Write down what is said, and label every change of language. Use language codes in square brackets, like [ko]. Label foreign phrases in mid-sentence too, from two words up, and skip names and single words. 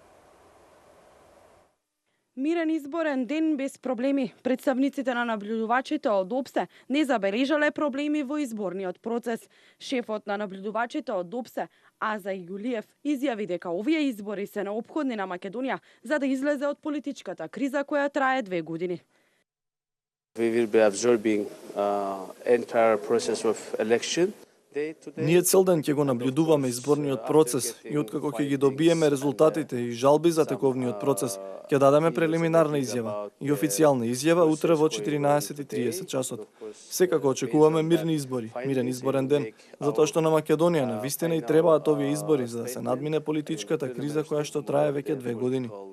[mk] Мирен изборен ден без проблеми. Представниците на наблюдувачите од ОПСЕ не забележале проблеми во изборниот процес. Шефот на наблюдувачите од ОПСЕ, Аза Јулиев, изјави дека овие избори се неопходни на Македонија за да излезе од политичката криза која трае 2 години. [en] We will be absorbing entire process of election. [mk] Ние цел ден ќе го наблюдуваме изборниот процес и откако ќе ги добиеме резултатите и жалби за тековниот процес, ќе дадеме прелиминарна изјава и официјална изјава утре во 14:30 часот. Секако очекуваме мирни избори, мирен изборен ден, затоа што на Македонија на вистина и требаат овие избори за да се надмине политичката криза која што трае веќе 2 години.